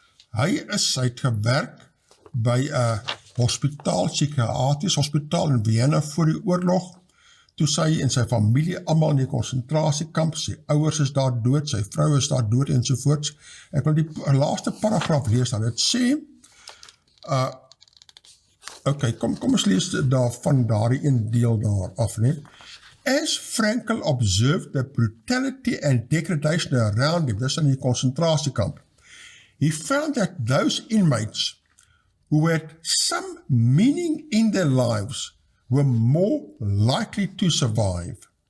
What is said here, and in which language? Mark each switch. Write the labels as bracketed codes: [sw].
[af] Hy het gewerk by 'n hospitaal, psigiatriese hospitaal in Vienna voor die oorlog, toe sy en sy familie almal in die konsentrasiekamp, sy ouers is daar dood, sy vrou is daar dood ensovoorts. Ek wil die laaste paragraaf lees dan. Dit sê, kom ons lees van daardie een deel daar af, nee. [en] As Frankl observed the brutality and degradation around him, [af] dis in die konsentrasiekamp, [en] he found that those inmates who had some meaning in their lives were more likely to survive.